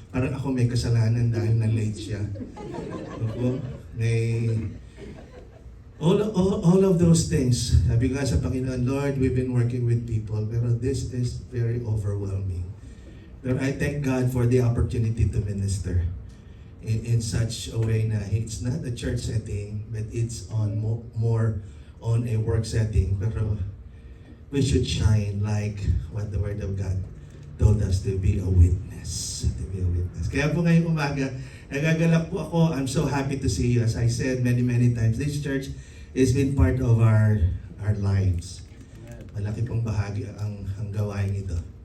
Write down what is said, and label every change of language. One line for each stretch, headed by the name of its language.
Filipino: Parang ako may kasalanan dahil na-late siya.
English: Opo, may all of those things.
Filipino: Sabi ko sa Panginoon,
English: Lord, we've been working with people, pero this is very overwhelming. But I thank God for the opportunity to minister in such a way na it's not a church setting, but it's on more on a work setting. Pero we should shine like what the Word of God told us to be a witness. To be a witness.
Filipino: Kaya po ngayong umaga, nagagalak po ako.
English: I'm so happy to see you. As I said many times, this church has been part of our lives.
Filipino: Malaki pong bahagi ang gawain ito.